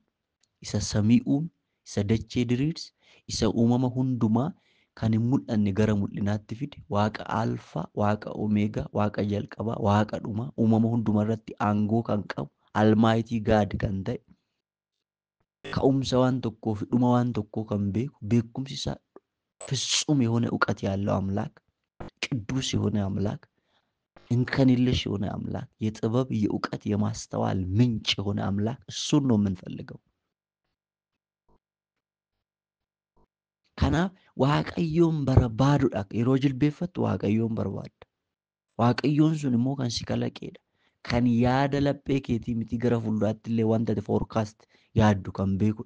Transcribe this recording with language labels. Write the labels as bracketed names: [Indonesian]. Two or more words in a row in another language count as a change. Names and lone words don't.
[Oromo] Isa samii uume, isa dachee diriirse, isa uumama hundumaa kan hin mul'anne gara mul'inaatti fide, Waaqa Alfaa, Waaqa Omeegaa, Waaqa jalqabaa, Waaqa dhumaa, uumama hundumaa irratti aangoo kan qabu, [English] Almaayitii Gaad [Oromo] kan ta'e, ka'umsa waan tokkoo fi dhuma waan tokkoo kan beeku, beekumsi isaa [Amharic] ፍጹም የሆነ እውቀት ያለው አምላክ፣ ቅዱስ የሆነ አምላክ፣ እንከን የለሽ የሆነ አምላክ፣ የጥበብ የእውቀት የማስተዋል ምንጭ የሆነ አምላክ፣ እሱን ነው የምንፈልገው። [Oromo] Kanaaf Waaqayyoon barbaaduudha. Yeroo jilbeeffattu Waaqayyoon barbaadda. Waaqayyoon sun immoo kan si kalaqeedha. Kan yaada laphee keetii miti gara fuulduraatti illee wanta foorkaast yaaddu kan beekudha.